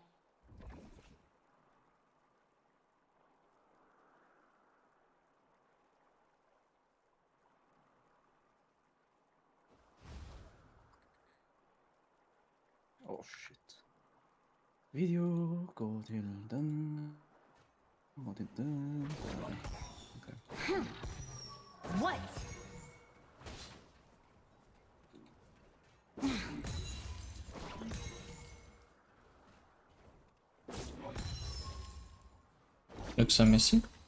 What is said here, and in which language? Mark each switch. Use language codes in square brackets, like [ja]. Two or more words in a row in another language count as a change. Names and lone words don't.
[en] Oh shit. [da] Video, gå til den. Gå til den. Okay. [en] What? Looks so messy.